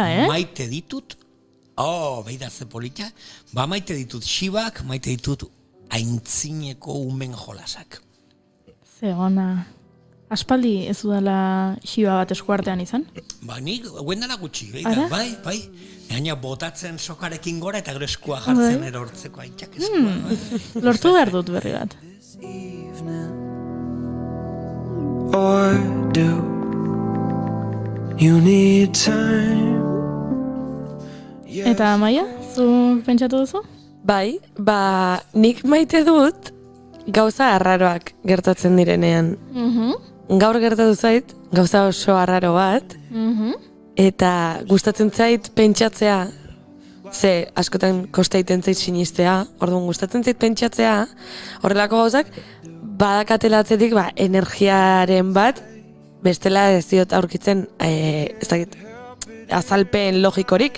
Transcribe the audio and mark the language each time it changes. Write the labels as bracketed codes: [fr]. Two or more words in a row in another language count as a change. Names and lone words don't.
[eu] maite ditut, beida ze polita, maite ditut xibak, maite ditut aintzineko umen jolasak. Zegona. Aspaldi ez dudala xiba bat eskuartean izan? Ba, nik, guendana gutxi, Ara? bai. Gaina botatzen sokarekin gora eta gero eskua jartzen erortzeko aitak eskua. Lortu behar dut berri bat. [en] Or do you need time? [eu] Eta Maia, zuk pentsatu duzu? Bai, nik maite dut gauza arraroak gertatzen direnean. Gaur gertatu zait, gauza oso arraro bat, eta gustatzen zait pentsatzea, ze askotan kosta egiten zait sinistea, orduan gustatzen zait pentsatzea, horrelako gauzak, badakatela atzetik energiaren bat, bestela ez diot aurkitzen, ez dakit, azalpen logikorik.